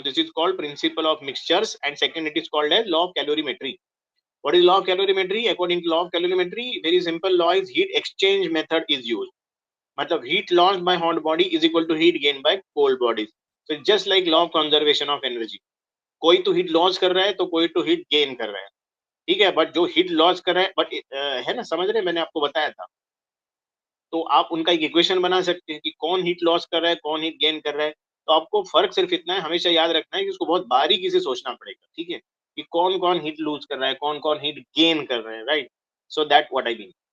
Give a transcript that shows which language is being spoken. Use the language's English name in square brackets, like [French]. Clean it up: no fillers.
[English] This is called principle of mixtures, and second, it is called as law of calorimetry. What is law of calorimetry? According to law of calorimetry, very simple law is heat exchange method is used. मतलब heat lost by hot body is equal to heat gained by cold bodies. So it's just like law of conservation of energy. [Hindi] कोई तो heat loss कर रहा है तो कोई तो heat gain कर रहा है, ठीक है? बट जो heat loss कर रहा है, बट है ना, समझ रहे? मैंने आपको बताया था. तो आप उनका एक इक्वेशन बना सकते हैं कि कौन हीट लॉस कर रहा है, कौन हीट गेन कर रहा है. तो आपको फर्क सिर्फ इतना है, हमेशा याद रखना है कि उसको बहुत बारीकी से सोचना पड़ेगा, ठीक है? कि कौन कौन हीट लूज कर रहा है, कौन कौन हीट गेन कर रहा है, right? [English] So that what I mean.